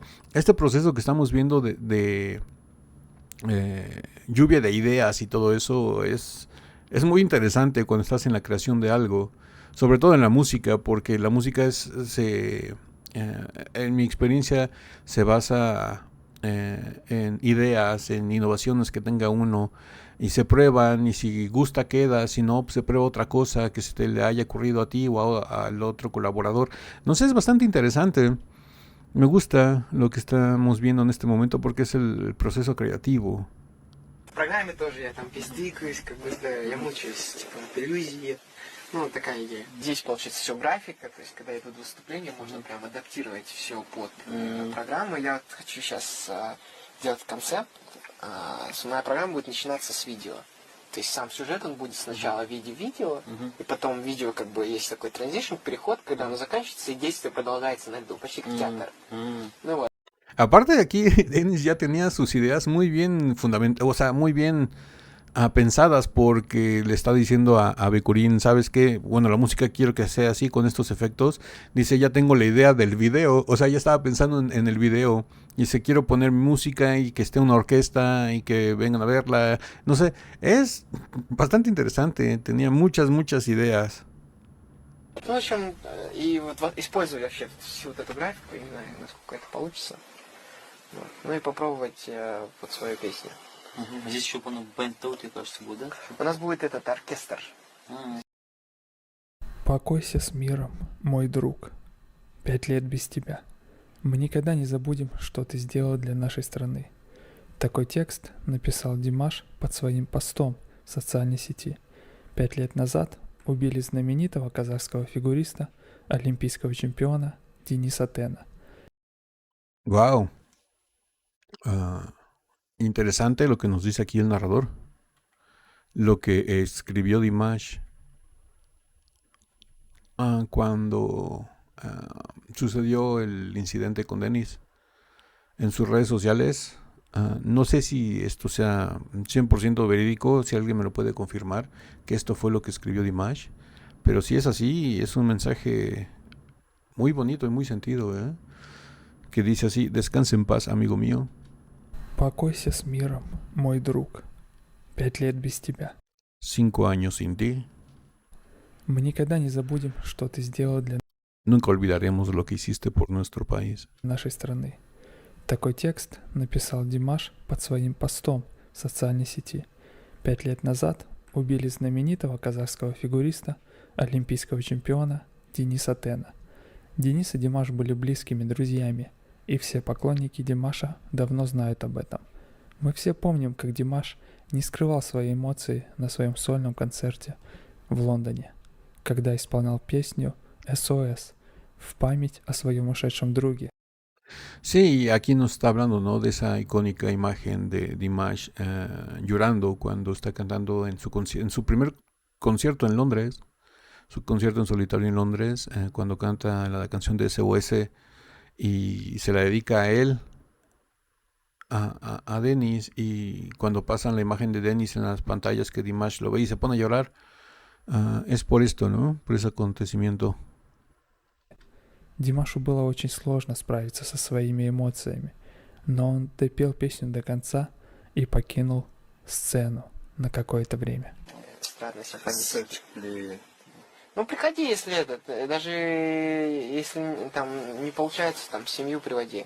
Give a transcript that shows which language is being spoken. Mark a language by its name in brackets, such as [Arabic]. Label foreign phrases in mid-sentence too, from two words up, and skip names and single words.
[Spanish] Este proceso que estamos viendo de lluvia de ideas y todo eso es muy interesante cuando estás en la creación de algo, sobre todo en la música, porque la música en mi experiencia se basa en ideas, en innovaciones que tenga uno y se prueban y si gusta queda, si no pues se prueba otra cosa que se te le haya ocurrido a ti o al otro colaborador. No sé, es bastante interesante. Me gusta lo que estamos viendo en este momento porque es el proceso creativo. [Russian] В программе тоже я там пиздикаюсь, как бы, да, я мучаюсь, типа, от иллюзии. Ну, такая идея. Здесь, получается, все графика, то есть, когда идут выступления, можно прям адаптировать все под программу. Я вот хочу сейчас делать концепт. Моя программа будет начинаться с видео. То есть сам сюжет, он будет сначала в виде видео, и потом видео, как бы, есть такой транзишн, переход, когда оно заканчивается, и действие продолжается на льду, почти как театр. Ну вот. [Spanish] Aparte de aquí, Dennis ya tenía sus ideas muy bien fundamentadas, o sea, muy bien pensadas porque le está diciendo a Bekurin, ¿sabes qué? Bueno, la música quiero que sea así con estos efectos. Dice, ya tengo la idea del video, o sea, ya estaba pensando en el video. Dice, quiero poner música y que esté una orquesta y que vengan a verla. No sé, es bastante interesante, tenía muchas ideas. [Russian] Ну, в общем, и вот использую вообще всю вот эту графику, я не знаю, насколько это получится. Вот. Ну и попробовать под свою песню. Здесь еще, по-моему, бэнд-таут, кажется, будет, да? У нас будет этот оркестр. Покойся с миром, мой друг. 5 лет без тебя. Мы никогда не забудем, что ты сделал для нашей страны. Такой текст написал Димаш под своим постом в социальной сети. 5 лет назад убили знаменитого казахского фигуриста, олимпийского чемпиона Дениса Тена. [Spanish] Wow. Interesante lo que nos dice aquí el narrador. Lo que escribió Dimash cuando sucedió el incidente con Dennis en sus redes sociales. No sé si esto sea 100% verídico, si alguien me lo puede confirmar, que esto fue lo que escribió Dimash. Pero si es así, es un mensaje muy bonito y muy sentido, que dice así: descanse en paz, amigo mío. [Russian] Покойся с миром, мой друг. 5 лет без тебя. [Spanish] 5 años sin ti. [Russian] Мы никогда не забудем, что ты сделал для [Spanish] Nunca olvidaremos lo que hiciste por nuestro país. [Russian] нашей страны. Такой текст написал Димаш под своим постом в социальной сети. 5 лет назад убили знаменитого казахского фигуриста, олимпийского чемпиона Дениса Тена. Денис и Димаш были близкими друзьями, и все поклонники Димаша давно знают об этом. Мы все помним, как Димаш не скрывал свои эмоции на своем сольном концерте в Лондоне, когда исполнял песню SOS в память о своем ушедшем друге. [Spanish] Sí, aquí nos está hablando, ¿no? De esa icónica imagen de Dimash llorando cuando está cantando en su primer concierto en Londres, su concierto en solitario en Londres, cuando canta la canción de SOS y se la dedica a él, a Dennis, y cuando pasan la imagen de Dennis en las pantallas que Dimash lo ve y se pone a llorar, es por esto, ¿no? Por ese acontecimiento. [Russian] Димашу было очень сложно справиться со своими эмоциями, но он допел песню до конца и покинул сцену на какое-то время. Ладно, сейчас понесу. Ну, приходи, если даже если там не получается, там, семью приводи.